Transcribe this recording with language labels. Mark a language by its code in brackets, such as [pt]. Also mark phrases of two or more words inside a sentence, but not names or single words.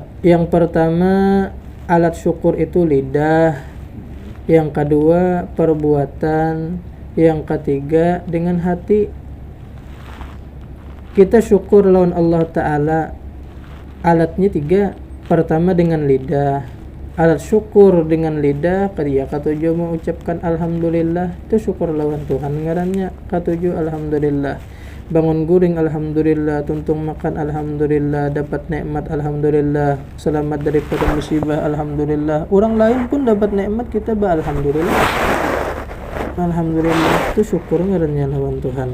[id] Yang pertama alat syukur itu lidah, yang kedua perbuatan, yang ketiga dengan hati. [bjn] Kita syukur lawan Allah Ta'ala, alatnya tiga. [id] Pertama dengan lidah, alat syukur dengan lidah, [bjn] kaya katujuh mengucapkan alhamdulillah, itu syukur lawan Tuhan ngarannya. Katujuh alhamdulillah, bangun guring alhamdulillah, tuntung makan alhamdulillah, dapat nikmat alhamdulillah, selamat daripada musibah alhamdulillah. Orang lain pun dapat nikmat, kita alhamdulillah. Alhamdulillah itu syukur ngarannya lawan Tuhan.